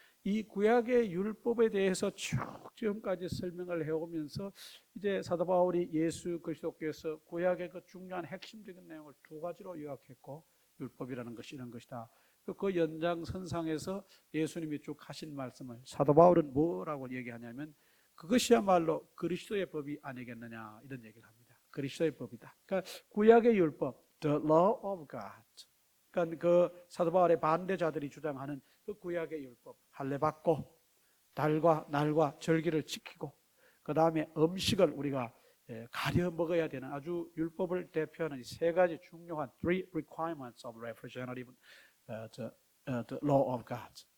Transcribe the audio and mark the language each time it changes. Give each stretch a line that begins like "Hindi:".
Korean: 이 구약의 율법에 대해서 쭉 지금까지 설명을 해오면서 이제 사도 바울이 예수 그리스도께서 구약의 그 중요한 핵심적인 내용을 두 가지로 요약했고 율법이라는 것이 이런 것이다. 그 연장선상에서 예수님이 쭉 하신 말씀을 사도 바울은 뭐라고 얘기하냐면 그것이야말로 그리스도의 법이 아니겠느냐 이런 얘기를 합니다. 그리스도의 법이다. 그러니까 구약의 율법,
English: the law of God.
Korean: 그러니까 그 사도 바울의 반대자들이 주장하는 그 구약의 율법, 할례 받고 달과 날과 절기를 지키고 그 다음에 음식을 우리가 가려 먹어야 되는 아주 율법을 대표하는 세 가지 중요한
English: three requirements of representative the law of God.